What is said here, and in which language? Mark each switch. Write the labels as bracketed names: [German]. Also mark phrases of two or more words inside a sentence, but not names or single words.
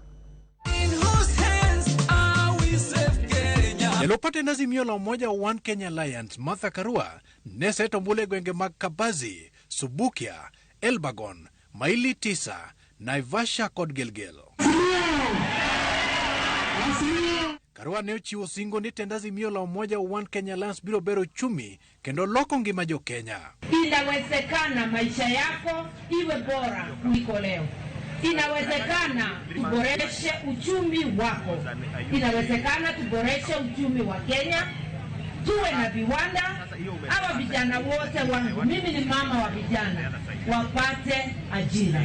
[Luo (Kenya and Tanzania)] Jalup jatend Azimio la Umoja One Kenya Alliance Martha Karua ne seto ombulu e gwenge mag Kabazi, Subukia, Elbagon, Maili Tisa, Naivasha kod Gilgil. Karua ne ochiwo singo ni tend Azimio la Umoja One Kenya Alliance biro bero chumi kendo loko ngima jo Kenya. [Swahili] Inawezekana maisha yako iwe bora kuliko leo. Inawezekana tuboreshe uchumi wako. Inawezekana tuboreshe uchumi wa Kenya. Tuwe na viwanda. Hawa vijana wote wangu, mimi ni mama wa vijana, wapate ajira.